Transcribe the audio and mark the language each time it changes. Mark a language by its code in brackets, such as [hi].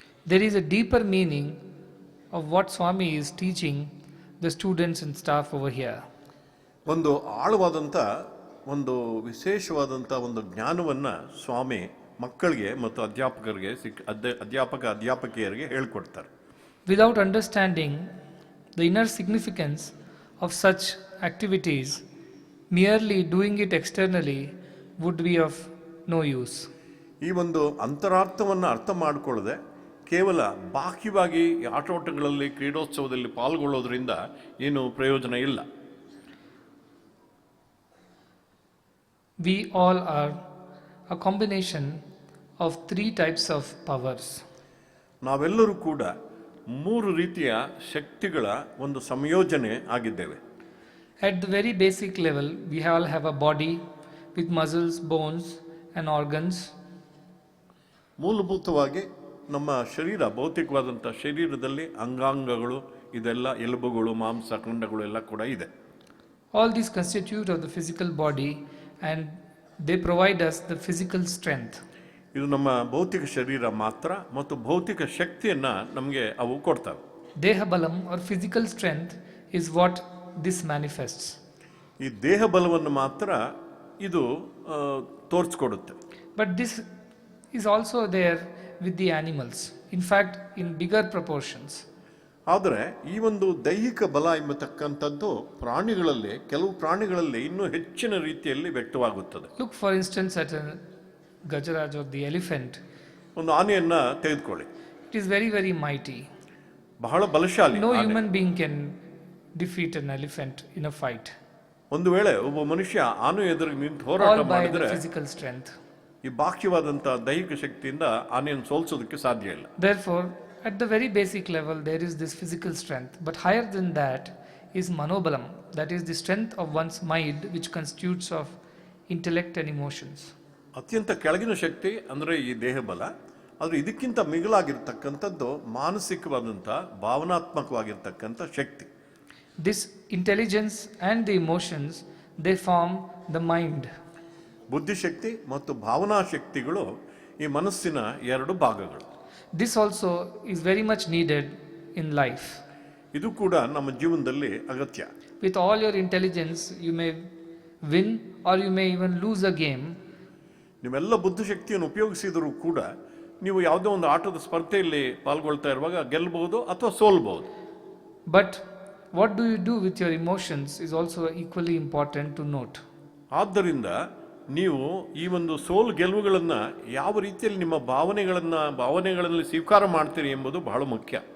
[en] There is a deeper meaning of what Swami is teaching the students and staff over here. [kn] ಒಂದು ಆಳವಾದಂಥ ಒಂದು ವಿಶೇಷವಾದಂಥ ಒಂದು ಜ್ಞಾನವನ್ನು ಸ್ವಾಮಿ ಮಕ್ಕಳಿಗೆ ಮತ್ತು ಅಧ್ಯಾಪಕರಿಗೆ ಅಧ್ಯಾಪಕಿಯರಿಗೆ ಹೇಳ್ಕೊಡ್ತಾರೆ. [en] Without understanding the inner significance of such activities, merely doing it externally would be of no use. [kn] ಈ ಒಂದು ಅಂತರಾರ್ಥವನ್ನು ಅರ್ಥ ಮಾಡಿಕೊಳ್ಳದೆ ಕೇವಲ ಬಾಹ್ಯವಾಗಿ ಆಟೋಟಗಳಲ್ಲಿ ಕ್ರೀಡೋತ್ಸವದಲ್ಲಿ ಪಾಲ್ಗೊಳ್ಳೋದ್ರಿಂದ ಏನು ಪ್ರಯೋಜನ ಇಲ್ಲ. [en] We all are a combination of 3 types of powers. [kn] ನಾವೆಲ್ಲರೂ ಕೂಡ 3 ರೀತಿಯ ಶಕ್ತಿಗಳ ಒಂದು ಸಂಯೋಜನೆ ಆಗಿದ್ದೇವೆ. [en] At the very basic level, we all have a body with muscles, bones and organs. [kn] ಮೂಲಭೂತವಾಗಿ ನಮ್ಮ ಶರೀರ, ಭೌತಿಕವಾದಂಥ ಶರೀರದಲ್ಲಿ ಅಂಗಾಂಗಗಳು, ಇದೆಲ್ಲ ಎಲುಬುಗಳು, ಮಾಂಸ ಖಂಡಗಳು ಎಲ್ಲ ಕೂಡ ಇದೆ. [en] All these constitute of the physical body and they provide us the physical strength. [kn] ಇದು ನಮ್ಮ ಭೌತಿಕ ಶರೀರ ಮಾತ್ರ ಮತ್ತು ಭೌತಿಕ ಶಕ್ತಿಯನ್ನ ನಮಗೆ ಅವು ಕೊಡ್ತವೆ. [en] Deha balam or physical strength is what this manifests. [kn] ಈ ದೇಹ ಬಲವನ್ನು ಮಾತ್ರ ಇದು ತೋರಿಸ್ಕೊಡುತ್ತೆ. [en] But this is also there with the animals, in fact in bigger proportions. [kn] ಆದರೆ ಈ ಒಂದು ದೈಹಿಕ ಬಲ ಎಂಬತಕ್ಕಂಥದ್ದು ಪ್ರಾಣಿಗಳಲ್ಲಿ, ಕೆಲವು ಪ್ರಾಣಿಗಳಲ್ಲಿ ಇನ್ನೂ ಹೆಚ್ಚಿನ ರೀತಿಯಲ್ಲಿ ವ್ಯಕ್ತವಾಗುತ್ತದೆ. [en] Look for instance at a Gajaraj or the elephant. [kn] ಒಂದು ಆನೆಯನ್ನ ತೆಗೆದುಕೊಳ್ಳಿ. [en] It is very, very mighty. [kn] ಬಹಳ ಬಲಶಾಲಿ. [en] No human being can defeat an elephant in a fight. [kn] ಒಂದು ವೇಳೆ ಒಬ್ಬ ಮನುಷ್ಯ ಆನೆ ಎದುರಿಗೆ ನಿಂತು ಹೋರಾಟ [en] All by the [kn] ಮಾಡಿದ್ರೆ [en] physical strength. [kn] ಈ ಬಾಹ್ಯವಾದಂಥ ದೈಹಿಕ ಶಕ್ತಿಯಿಂದ ಆನೆಯನ್ನು ಸೋಲಿಸೋದಕ್ಕೆ ಸಾಧ್ಯ ಇಲ್ಲ. [en] Therefore, at the very basic level, there is this physical strength. But higher than that is manobalam, that is the strength of one's mind, which constitutes of intellect and emotions. [kn] ಅತ್ಯಂತ ಕೆಳಗಿನ ಶಕ್ತಿ ಅಂದರೆ ಈ ದೇಹ ಬಲ. ಆದರೆ ಇದಕ್ಕಿಂತ ಮಿಗಿಲಾಗಿರ್ತಕ್ಕಂಥದ್ದು ಮಾನಸಿಕವಾದಂಥ, ಭಾವನಾತ್ಮಕವಾಗಿರ್ತಕ್ಕಂಥ ಶಕ್ತಿ. [en] This intelligence and the emotions, they form the mind. [kn] ಬುದ್ಧಿಶಕ್ತಿ ಮತ್ತು ಭಾವನಾ ಶಕ್ತಿಗಳು ಈ ಮನಸ್ಸಿನ 2 ಭಾಗಗಳು. [en] This also is very much needed in life. [kn] ಇದು ಕೂಡ ನಮ್ಮ ಜೀವನದಲ್ಲಿ ಅಗತ್ಯ. [en] With all your intelligence, you may win or you may even lose a game. [kn] ನೀವೆಲ್ಲ ಬುದ್ಧಿಶಕ್ತಿಯನ್ನು ಉಪಯೋಗಿಸಿದರೂ ಕೂಡ ನೀವು ಯಾವುದೋ ಒಂದು ಆಟದ ಸ್ಪರ್ಧೆಯಲ್ಲಿ ಪಾಲ್ಗೊಳ್ತಾ ಇರುವಾಗ ಗೆಲ್ಲಬಹುದು ಅಥವಾ ಸೋಲ್ಬಹುದು. [en] But what do you do with your emotions is also equally important to note. [kn] ಆದ್ದರಿಂದ ನೀವು ಈ ಒಂದು ಸೋಲು ಗೆಲುವುಗಳನ್ನು ಯಾವ ರೀತಿಯಲ್ಲಿ ನಿಮ್ಮ ಭಾವನೆಗಳಲ್ಲಿ ಸ್ವೀಕಾರ ಮಾಡ್ತೀರಿ ಎಂಬುದು ಬಹಳ ಮುಖ್ಯ.